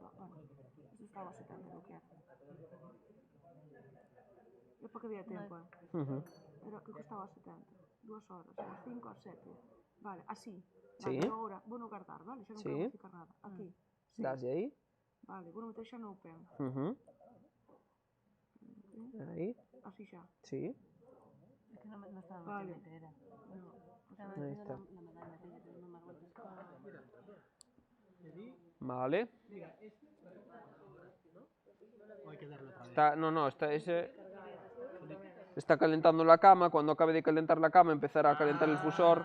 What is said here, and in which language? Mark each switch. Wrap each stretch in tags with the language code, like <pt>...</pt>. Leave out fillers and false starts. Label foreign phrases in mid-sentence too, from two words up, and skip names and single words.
<gl>Bueno, isto estaba así tanto do que era. Eu porque había tempo, Era que costaba 70, 2 horas, as 5, as 7. Vale, así. Sí. Vale, agora vou no guardar, vale? Xa non quero modificar nada. Aquí. Sí. Daslle aí. Vale, vou meter xa no Open. Aí. Así xa. Sí.</gl> <es>Es que no estaba Vale. era. Ahí está. Vale. Está calentando la cama, cuando acabe de calentar la cama empezará a calentar el fusor.</es>